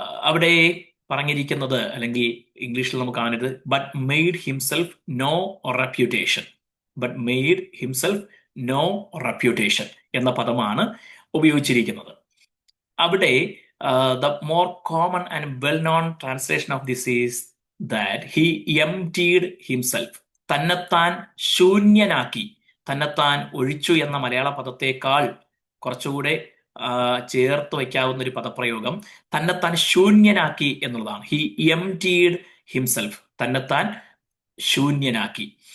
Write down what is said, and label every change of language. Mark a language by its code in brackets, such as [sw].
[ml] അവിടെ പറഞ്ഞിരിക്കുന്നത്, അല്ലെങ്കിൽ ഇംഗ്ലീഷിൽ നമുക്ക് കാണുന്നത്, [en] But made himself no reputation. But made himself no reputation [ml] എന്ന പദമാണ് ഉപയോഗിച്ചിരിക്കുന്നത്. അവിടെ [en] the more common and well-known translation of this is that he emptied himself. [ml] തന്നെത്താൻ ശൂന്യനാക്കി, തന്നെത്താൻ ഒഴിച്ചു എന്ന മലയാള പദത്തേക്കാൾ കുറച്ചുകൂടെ ചേർത്ത് വയ്ക്കാവുന്ന ഒരു പദപ്രയോഗം തന്നെത്താൻ ശൂന്യനാക്കി എന്നുള്ളതാണ്. [en] he emptied himself, [ml] തന്നെത്താൻ ശൂന്യനാക്കി.